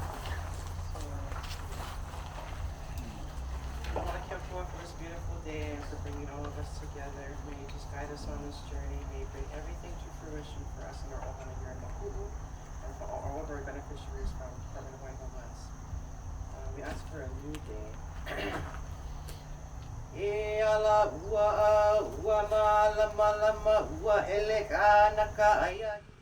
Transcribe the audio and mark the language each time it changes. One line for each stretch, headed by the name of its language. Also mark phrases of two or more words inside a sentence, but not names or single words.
English: Lord, kept forth for this beautiful day and for bringing all of us together. May you just guide us on this journey. May you bring everything to fruition for us and our ohana here in Makuʻu and for all of our beneficiaries from Department of Hawaiian Homelands. We ask for a new day.
Hawaiian: E ala ua ua malama lama ua ele ka naka aya